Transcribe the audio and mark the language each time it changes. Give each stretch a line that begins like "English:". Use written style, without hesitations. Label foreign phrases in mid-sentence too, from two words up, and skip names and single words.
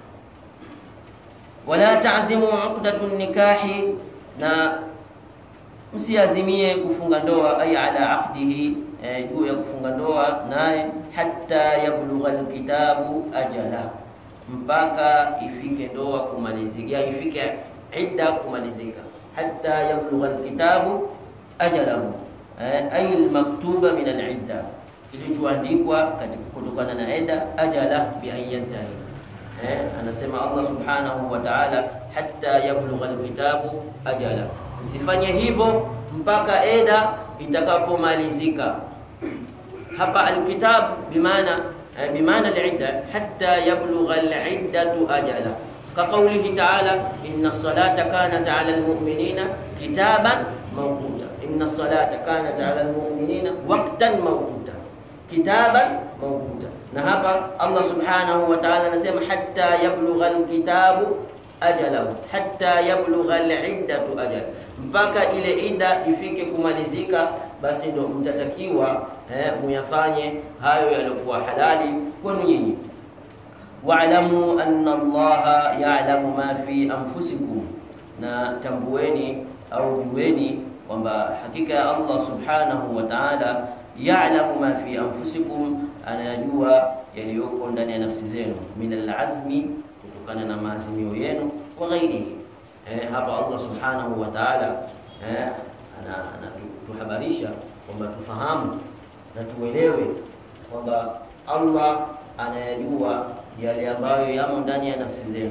Arabic: ولا تعزموا عقدة النكاح,
Swahili: na msiazimie kufunga ndoa,
Arabic: أي على عقده,
Swahili: juu ya kufunga ndoa naye,
Arabic: حتى يبلغ الكتاب أجله,
Swahili: mpaka ifike ndoa kumalizika, ifike idda kumalizika.
Arabic: حتى يبلغ الكتاب أجله أي المكتوب من العدة,
Swahili: kilichoandikwa katika kutokana na idda,
Arabic: أجل بأن ينتهي. Anasema الله سبحانه وتعالى حتى يبلغ الكتاب أجله,
Swahili: msifanye hivyo mpaka eda itakapomalizika.
Arabic: Hapa الكتاب بمعنى العدة حتى يبلغ العدة أجله كقوله تعالى إن الصلاة كانت على المؤمنين كتابا موقوتا. إن الصلاة كانت على المؤمنين وقتا موقوتا كتابا موقوتا.
Swahili: Na hapa
Arabic: الله سبحانه وتعالى anasema حتى يبلغ الكتاب أجله حتى يبلغ العدة أجل,
Swahili: mpaka ile idda ifike kumalizika, basi ndo mtatakiwa muyafanye hayo yaliokuwa halali kwenu nyinyi.
Arabic: واعلموا أن الله يعلم ما في أنفسكم,
Swahili: na tambueni au jueni kwamba hakika ya
Arabic: الله سبحانه وتعالى, يعلم ما في أنفسكم,
Swahili: anajua yaliyoko ndani ya nafsi zenu,
Arabic: من العزم,
Swahili: kutokana na maazimio yenu,
Arabic: وغيره.
Swahili: Hapa
Arabic: الله سبحانه وتعالى
Swahili: anatuhabarisha kwamba tufahamu na tuelewe kwamba Allah anayajua yale ambayo yamo ndani ya nafsi zenu.